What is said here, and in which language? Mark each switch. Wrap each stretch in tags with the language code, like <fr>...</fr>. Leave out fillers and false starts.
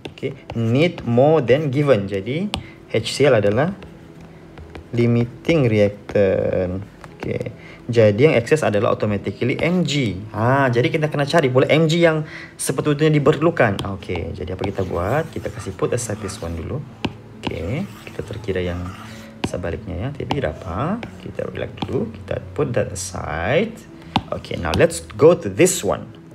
<en>Okay, need more than given.</en> <ms>Jadi HCl adalah limiting reactant. Okay, jadi yang excess adalah automatically Mg. Jadi kita kena cari pula Mg yang sepatutnya diperlukan. Okay, jadi apa kita buat? Kita kasih</ms> <en>put aside this one</en> <ms>dulu. Okay, kita terkira yang sebaliknya ya. Tapi berapa? Kita relax dulu. Kita</ms> <en>put that aside. Okay, now let's go to this one.</en>